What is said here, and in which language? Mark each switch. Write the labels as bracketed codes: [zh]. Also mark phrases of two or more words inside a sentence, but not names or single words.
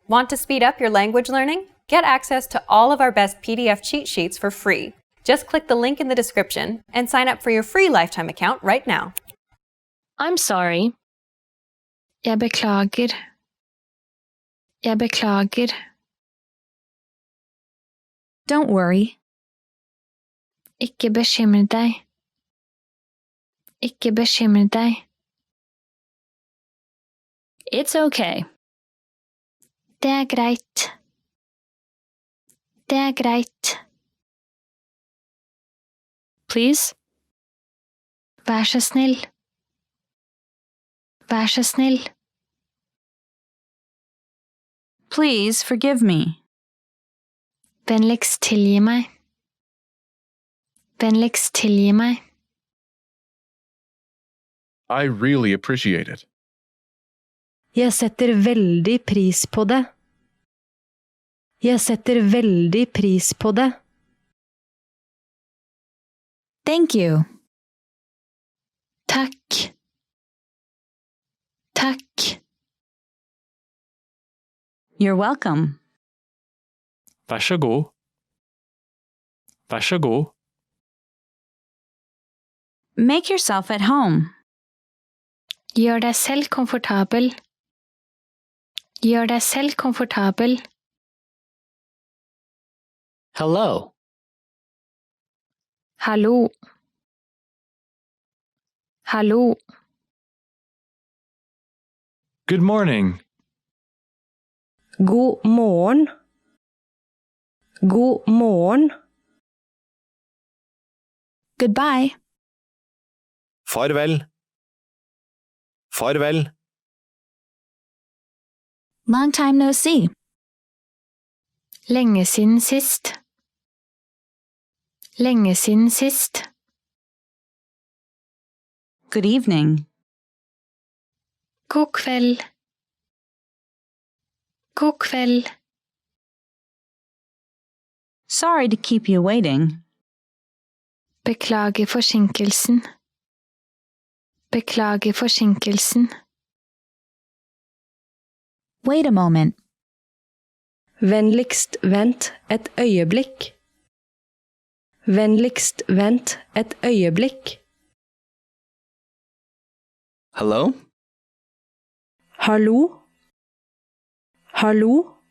[en] Want to speed up your language learning? Get access to all of our best PDF cheat sheets for free. Just click the link in the description and sign up for your free lifetime account right now. I'm sorry. [no] Jeg beklager. Jeg beklager. [en] Don't worry. [no] Ikke bekymre deg. Ikke bekymre deg. [en] It's okay. [no] Det greit. Det greit. [en] Please? [no] Vær så snill. Vær så snill. [en] Please forgive me. [no] Vennligst tilgi meg. Vennligst tilgi meg. [en] I really appreciate it. [no] Jeg setter veldig pris på det. Jeg setter veldig pris på det. [en] Thank you. [no] Takk. Takk. [en] You're welcome. [no] Vær så god. Vær så god. [en] Make yourself at home. [no] Gjør deg selv komfortabel. Gjør deg selv komfortabel. [en] Hello. [no] Hallo. Hallo. [en] Good morning. [no] God morgen. God morgen. [en] Goodbye. [no] Farvel. Farvel. [en] Long time no see. [no] Lenge siden sist. Lenge siden sist. [en] Good evening. [no] God kveld. God kveld. [en] Sorry to keep you waiting. [no] Beklager forsinkelsen. Beklager forsinkelsen. [en] Wait a moment. [no] Vennligst vent et øyeblikk. Vennligst vent et øyeblikk. [en] Hello? [no] Hallo? Hallo?